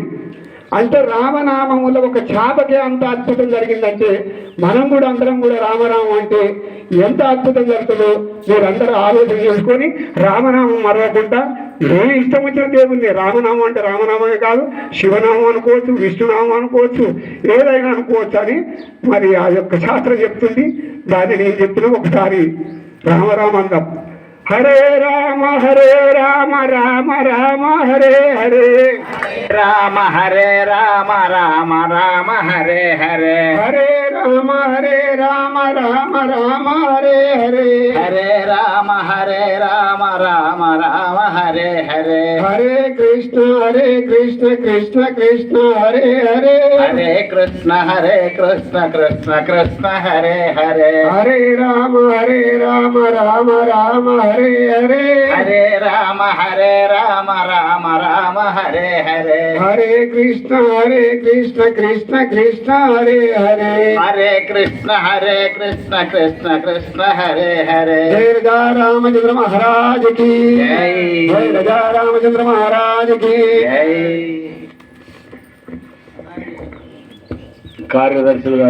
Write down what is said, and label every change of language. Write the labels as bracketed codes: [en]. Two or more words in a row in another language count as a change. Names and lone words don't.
[te] అంటే రామనామములో ఒక చేపకే అంత అద్భుతం జరిగిందంటే మనం కూడా అందరం కూడా రామనామం అంటే ఎంత అద్భుతం జరుగుతుందో మీరందరూ ఆలోచన చేసుకొని రామనామం మరవకుండా నేను ఇష్టం వచ్చిన దేవుణ్ణి, రామనామం అంటే రామనామమే కాదు, శివనామం అనుకోవచ్చు, విష్ణునామం అనుకోవచ్చు, ఏదైనా అనుకోవచ్చు అని మరి ఆ యొక్క శాస్త్రం చెప్తుంది. దాన్ని నేను చెప్పిన ఒకసారి రామరామ అందాం. హరే రామ రామ రామ హరే హరే రామ హరే రామ రామ రామ హరే హరే హరే రామ రామ రామ హరే హరే హరే రామ రామ రామ హరే హరే హరే కృష్ణ కృష్ణ కృష్ణ హరే హరే హరే కృష్ణ కృష్ణ కృష్ణ హరే హరే హరే రామ రామ రామ హరే హరే హరే రామ రామ రామ హరే హరే హరే కృష్ణ కృష్ణ కృష్ణ హరే హరే హరే కృష్ణ కృష్ణ కృష్ణ హరే హరే [hi] जय राजा रामचंद्र महाराज की जय. जय राजा रामचंद्र महाराज की [te] జై. కార్యదర్శులు గారు